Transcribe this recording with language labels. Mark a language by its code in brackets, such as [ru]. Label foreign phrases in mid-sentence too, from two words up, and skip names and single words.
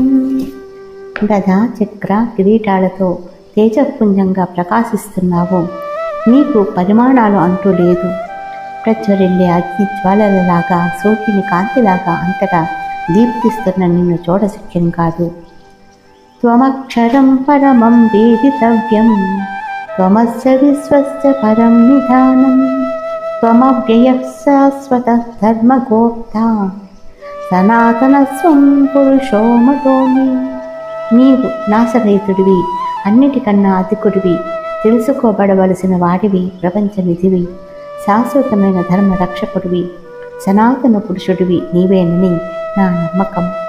[te] గదా, చక్ర, కిరీటాలతో తేజపుంజంగా ప్రకాశిస్తున్నావు. నీకు పరిమాణాలు అంటూ లేదు. ప్రజ్వరిల్లే అగ్ని జ్వాలలలాగా, సూర్యుని కాంతిలాగా అంతటా దీప్తిస్తున్న నిన్ను చూడశక్యం కాదు. [sa] త్వమక్షరం పరమం వేదితవ్యం త్వమస్య విశ్వస్య పరం నిధానం త్వమవ్యయః శాశ్వతః ధర్మగోప్తా సనాతనస్వం పురుషో మతోమి. [te] నీవు నాశరహితుడివి, అన్నిటికన్నా అధికుడివి, తెలుసుకోబడవలసిన వాడివి, ప్రపంచనిధివి, శాశ్వతమైన ధర్మ రక్షకుడివి, సనాతన పురుషుడివి నీవేనని నా నమ్మకం.